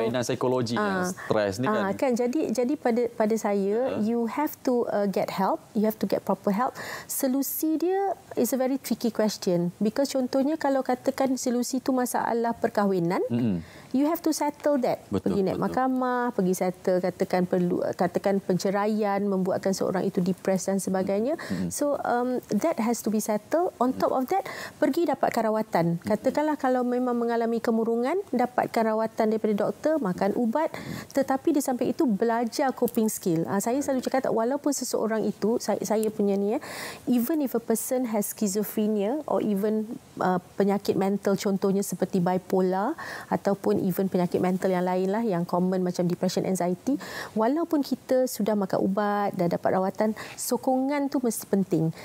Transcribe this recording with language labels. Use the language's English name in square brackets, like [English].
[Malay] mainan psikologi yang stres ni kan. Jadi pada saya, [English] you have to get help, you have to get proper help. [Malay] Solusi dia [English] is a very tricky question, because [Malay] contohnya kalau katakan solusi tu masalah perkahwinan, [English] you have to settle that. [Malay] Pergi naik mahkamah, pergi settle katakan penceraian, membuatkan seorang itu depres dan sebagainya. [English] So that has to be settled. On top of that, [Malay] pergi dapatkan rawatan. Katakanlah kalau memang mengalami kemurungan, dapatkan rawatan daripada doktor, makan ubat. Tetapi di samping itu belajar coping skill. Saya selalu cakap, walaupun seseorang itu, saya punya ni, [English] even if a person has schizophrenia or even [Malay] penyakit mental contohnya seperti bipolar ataupun even penyakit mental yang lain lah yang common macam depression, anxiety, walaupun kita sudah makan ubat dan dapat rawatan, sokongan tu mesti penting.